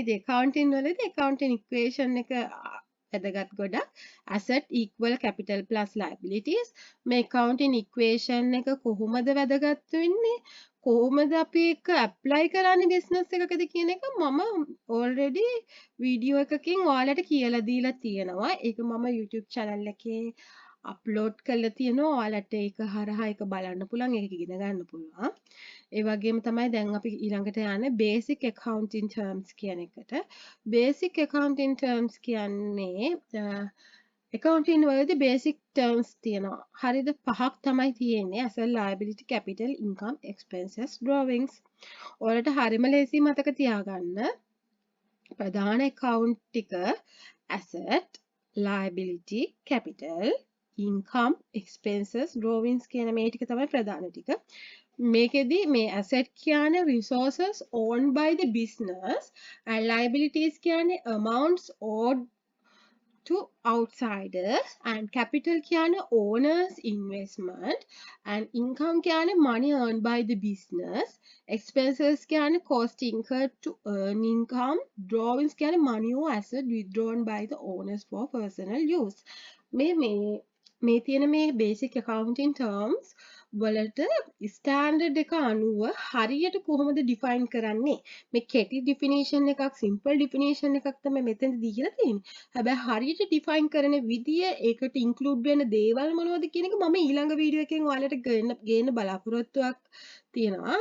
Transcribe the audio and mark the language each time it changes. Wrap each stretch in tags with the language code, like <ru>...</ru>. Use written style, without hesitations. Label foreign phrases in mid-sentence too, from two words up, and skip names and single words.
<si>ඉතින් accounting වලදී</si> <en>accounting equation</en> <si>එක වැදගත් ගොඩක්</si> <en>asset equal capital plus liabilities</en> <si>මේ</si> <en>accounting equation</en> <si>එක කොහොමද වැදගත් වෙන්නේ කොහොමද අපි ඒක apply කරන්නේ business එකකදී කියන එක මම already වීඩියෝ එකකින් ඔයාලට කියලා දීලා තියෙනවා ඒක මම YouTube channel එකේ අප්ලෝඩ් කරලා තියෙනවා ඔයාලට ඒක හරහා ඒක බලන්න පුළුවන් ඒක ඉගෙන ගන්න පුළුවන් ඒ වගේම තමයි දැන් අපි ඊළඟට යන්නේ</si> <en>basic accounting terms</en> <si>කියන එකට</si> <en>basic accounting terms</en> <si>කියන්නේ accounting වලදී</si> <en>basic terms</en> <si>තියෙනවා හරිද පහක් තමයි තියෙන්නේ</si> <en>asset liability capital income expenses drawings</en> <si>ඔයාලට හරිම ලේසි මතක තියාගන්න ප්‍රධාන account ටික</si> <en>asset liability capital income expenses drawings</en> <si>කියන මේ ටික තමයි ප්‍රධාන ටික මේකෙදි මේ asset කියන්නේ</si> <en>resources owned by the business and liabilities කියන්නේ amounts owed to outsiders and capital කියන්නේ owners investment and income කියන්නේ money earned by the business expenses කියන්නේ cost incurred to earn income drawings කියන්නේ money or asset withdrawn by the owners for personal use</en> <si>මේ තියෙන මේ</si> <en>basic accounting terms</en> <si>වලට ස්ටෑන්ඩඩ් එක අනුව හරියට කොහොමද ඩිෆයින් කරන්නේ? මේ කෙටි ඩිෆිනිෂන් එකක්,</si> <en>simple definition</en> <si>එකක් තමයි මෙතනදී දීලා තියෙන්නේ. හැබැයි හරියට ඩිෆයින් කරන විදිය, ඒකට ඉන්ක්ලූඩ් වෙන දේවල් මොනවද කියන එක මම ඊළඟ වීඩියෝ එකෙන් ඔයාලට ගේන්න බලාපොරොත්තුවක් තියෙනවා.</si>